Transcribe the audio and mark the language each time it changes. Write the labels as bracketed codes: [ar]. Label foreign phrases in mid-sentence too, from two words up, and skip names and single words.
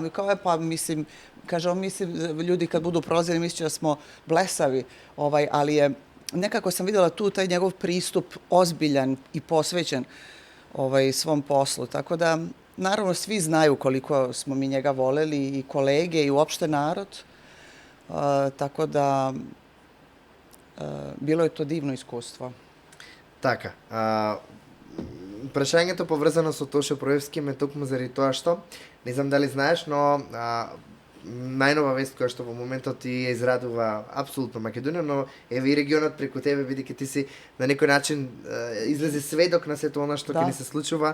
[sr] I kao pa mislim, kaže on, mislim, ljudi kad budu prolazili misliće da smo blesavi, ali je, nekako sam videla tu taj njegov pristup ozbiljan i posvećen svom poslu. Tako da, naravno, svi znaju koliko smo mi njega voleli, i kolege, i uopšte narod. Tako da, bilo je to divno iskustvo. [mk] Така, прашањето поврзано со Тоше Проевски ме токму заради тоа што, не знам дали знаеш, но најнова вест која што во моментот ти ја израдува апсолутно Македонија, но еве и регионот преку тебе, бидејќи ти си на некој начин излезе сведок на сето она што ќе ни се случува.